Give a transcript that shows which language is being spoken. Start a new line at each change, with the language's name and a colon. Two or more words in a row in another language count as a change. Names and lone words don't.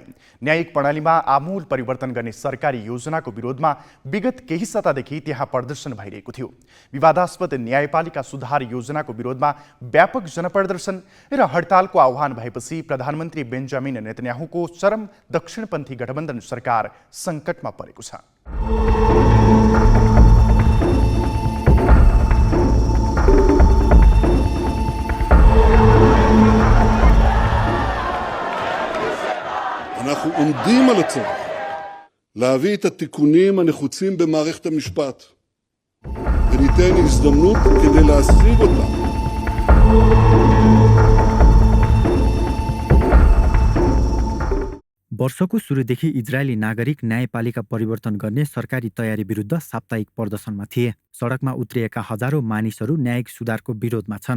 Nepali: न्यायिक प्रणालीमा आमूल परिवर्तन गर्ने सरकारी योजनाको विरोधमा विगत केही सतादेखि त्यहाँ प्रदर्शन भइरहेको थियो। विवादास्पद न्यायपालिका सुधार योजनाको विरोधमा व्यापक जनप्रदर्शन र हडतालको आह्वान भएपछि प्रधानमन्त्री बेन्जामिन नेतन्याहुको चरम दक्षिणपन्थी गठबन्धन सरकार सङ्कटमा परेको छ।
Hebrew: אנחנו עומדים על הצורך להביא את התיקונים הנחוצים במערכת המשפט וניתן הזדמנות כדי להשיג אותם.
Nepali: वर्षको सुरुदेखि इजरायली नागरिक न्यायपालिका परिवर्तन गर्ने सरकारी तयारी विरुद्ध साप्ताहिक प्रदर्शनमा थिए। सडकमा उत्रिएका हजारौं मानिसहरू न्यायिक सुधारको विरोधमा छन्।